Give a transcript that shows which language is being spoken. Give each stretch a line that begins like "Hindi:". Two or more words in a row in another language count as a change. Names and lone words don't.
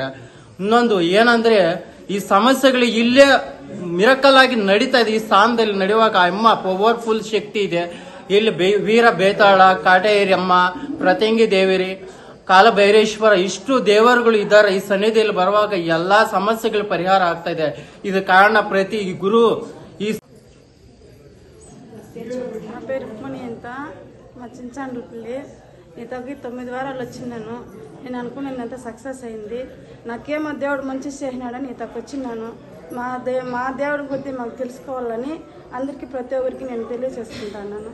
Kannada: ಇನ್ನೊಂದು ಏನಂದ್ರೆ ಈ ಸಮಸ್ಯೆಗಳು ಇಲ್ಲೇ ಮಿರಕಲ್ ಆಗಿ ನಡೀತಾ ಇದೆ. ಈ ಸ್ಥಾನದಲ್ಲಿ ನಡೆಯುವಾಗ ಅಮ್ಮ ಪವರ್ಫುಲ್ ಶಕ್ತಿ ಇದೆ. ಇಲ್ಲಿ ವೀರ ಬೇತಾಳ, ಕಾಟೇರಿಯಮ್ಮ, ಪ್ರತ್ಯಂಗಿ ದೇವಿರಿ, ಕಾಲಭೈರೇಶ್ವರ, ಇಷ್ಟು ದೇವರುಗಳು ಇದ್ದಾರೆ. ಈ ಸನ್ನಿಧಿಯಲ್ಲಿ ಬರುವಾಗ ಎಲ್ಲಾ ಸಮಸ್ಯೆಗಳು ಪರಿಹಾರ ಆಗ್ತಾ ಇದೆ. ಇದು ಕಾರಣ
Telugu: ప్రతి గురు ఈ నా పేరు రుక్మణి అంత, మా చించాండ్రుపల్లి. ఇతకి 9 వారాలు వచ్చినాను. నేను అనుకున్నదంతా సక్సెస్ అయింది. నాకేమో దేవుడు మంచి చేసినాడని ఇతకు వచ్చినాను. మా దేవుడి గురించి మాకు తెలుసుకోవాలని అందరికీ ప్రతి ఒక్కరికి నేను తెలియజేసుకుంటున్నాను.